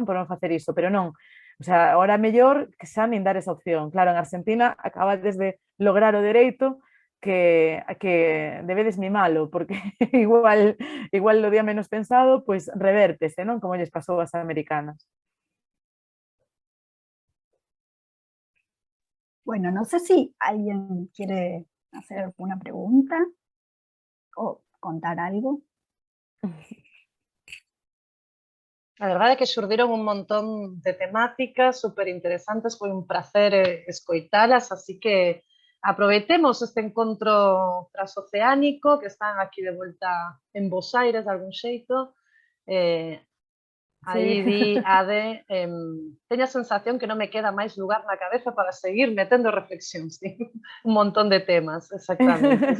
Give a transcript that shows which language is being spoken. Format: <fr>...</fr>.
<gl>Por non facer iso, pero non.</gl> <es>O sea, ahora</es> <gl>mellor que xa nin dar esa opción. Claro, en Argentina acabades de lograr o dereito que debedes mimalo, porque igual o día menos pensado, pois revértese, non? Como lles pasou ás americanas.</gl> <es>Bueno, no sé si alguien quiere hacer alguna pregunta o contar algo.</es> <gl>A verdade é que xurdiron un montón de temáticas super interesantes, foi un placer escoitalas, así que aproveitemos este encontro transoceánico, que están aquí de volta en Bos Aires, de algún xeito. Aí di Ade, teño a sensación que non me queda máis lugar na cabeza para seguir metendo reflexións, sí. Un montón de temas, exactamente.</gl>